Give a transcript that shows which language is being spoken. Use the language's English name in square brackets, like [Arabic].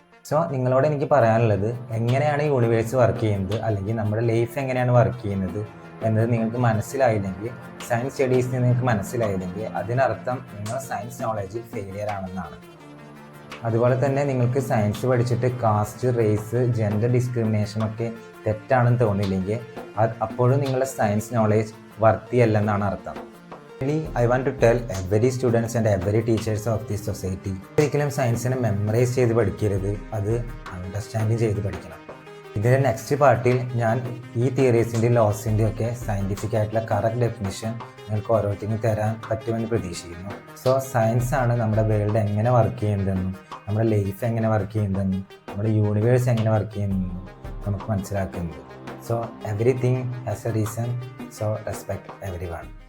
[Malayalam] So നിങ്ങളോട് എനിക്ക് പറയാനുള്ളത്, എങ്ങനെയാണ് യൂണിവേഴ്സ് വർക്ക് ചെയ്യുന്നത് അല്ലെങ്കിൽ നമ്മുടെ ലൈഫ് എങ്ങനെയാണ് വർക്ക് ചെയ്യുന്നത് എന്നത് നിങ്ങൾക്ക് മനസ്സിലായില്ലെങ്കിൽ, സയൻസ് സ്റ്റഡീസിന് നിങ്ങൾക്ക് മനസ്സിലായില്ലെങ്കിൽ അതിനർത്ഥം നിങ്ങൾ സയൻസ് നോളജിൽ ഫെയിലിയർ ആണെന്നാണ്. അതുപോലെ തന്നെ നിങ്ങൾക്ക് സയൻസ് പഠിച്ചിട്ട് കാസ്റ്റ്, റേസ്, ജെൻഡർ ഡിസ്ക്രിമിനേഷനൊക്കെ തെറ്റാണെന്ന് തോന്നിയില്ലെങ്കിൽ അപ്പോഴും നിങ്ങളുടെ സയൻസ് നോളേജ് വർത്തിയല്ലെന്നാണ് അർത്ഥം. [English] I want to tell every students and every teachers of this society, [Malayalam] ഒരിക്കലും സയൻസിനെ മെമ്മറൈസ് ചെയ്ത് പഠിക്കരുത്, അത് അണ്ടർസ്റ്റാൻഡിങ് ചെയ്ത് പഠിക്കണം. ഇതിൻ്റെ നെക്സ്റ്റ് പാർട്ടിൽ ഞാൻ ഈ തിയറീസിൻ്റെയും ലോസിൻ്റെയും ഒക്കെ സയൻറ്റിഫിക് ആയിട്ടുള്ള കറക്റ്റ് ഡെഫിനിഷൻ നിങ്ങൾക്ക് ഓരോരുത്തർക്കും തരാൻ പറ്റുമെന്ന് പ്രതീക്ഷിക്കുന്നു. സോ സയൻസ് ആണ് നമ്മുടെ വേൾഡ് എങ്ങനെ വർക്ക് ചെയ്യുന്നതെന്നും നമ്മുടെ ലൈഫ് എങ്ങനെ വർക്ക് ചെയ്യുന്നതെന്നും നമ്മുടെ യൂണിവേഴ്സ് എങ്ങനെ വർക്ക് ചെയ്യുന്നതെന്നും നമുക്ക് മനസ്സിലാക്കുന്നത്. [English] So everything has a reason, so respect everyone.